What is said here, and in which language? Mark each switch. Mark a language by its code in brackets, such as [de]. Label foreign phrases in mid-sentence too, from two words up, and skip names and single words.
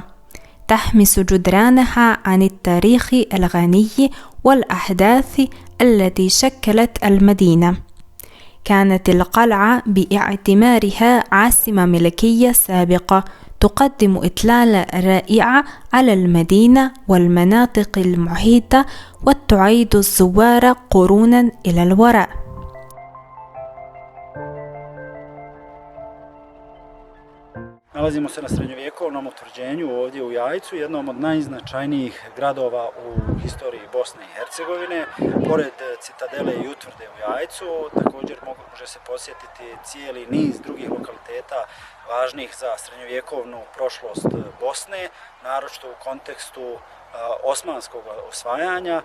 [ar] تحمس جدرانها عن التاريخ الغني والأحداث التي شكلت المدينة. كانت القلعة باعتبارها عاصمة ملكية سابقة تقدم إطلالة رائعة على المدينة والمناطق المحيطة، وتعيد الزوار قرونا إلى الوراء. [bs] Nalazimo se na srednjovjekovnom utvrđenju ovdje u Jajcu, jednom od najznačajnijih gradova u historiji Bosne i Hercegovine. Pored citadele i utvrde u Jajcu, također može se posjetiti cijeli niz drugih lokaliteta važnih za srednjovjekovnu prošlost Bosne, naročito u kontekstu osmanskog osvajanja.